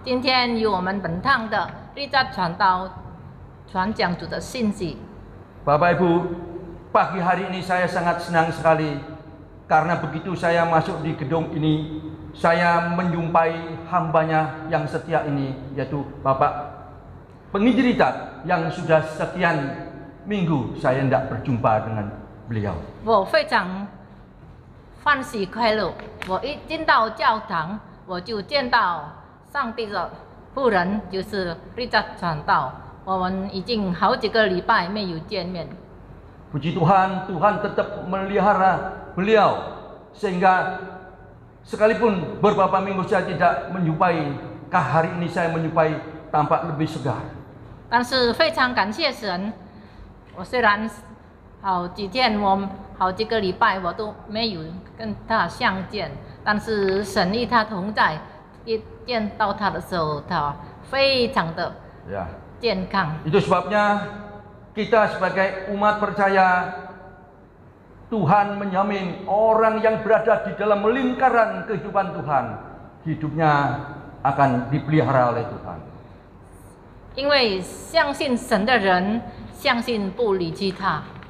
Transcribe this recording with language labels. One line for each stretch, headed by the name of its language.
Chinese: 今天由我们本堂的立扎传道传讲主的信息。
Indonesian: Bapak Ibu, pagi hari ini saya sangat senang sekali karena begitu saya masuk di gedung ini, saya menjumpai hambanya yang setia ini, yaitu Bapak Penginjil Richard yang sudah sekian minggu saya tidak berjumpa dengan beliau.
Chinese: 我非常欢喜快乐。我一进到教堂，我就见到上帝的仆人，就是立扎传道。我们已经好几个礼拜没有见面。
Indonesian: Puji Tuhan, Tuhan tetap melihara beliau sehingga sekalipun beberapa minggu saya tidak menjumpai, hari ini saya menjumpai tampak lebih segar.
Chinese: 但是非常感谢神，我虽然好几天好几个礼拜我都没有跟他相见，但是神与他同在，一见到他的时候，他非常的
Indonesian: Ya.
Chinese: 健康。
Indonesian: Itu sebabnya kita sebagai umat percaya Tuhan menjamin orang yang berada di dalam lingkaran kehidupan Tuhan, hidupnya akan dipelihara oleh Tuhan.
Chinese: 因为相信神的人，相信不离弃他。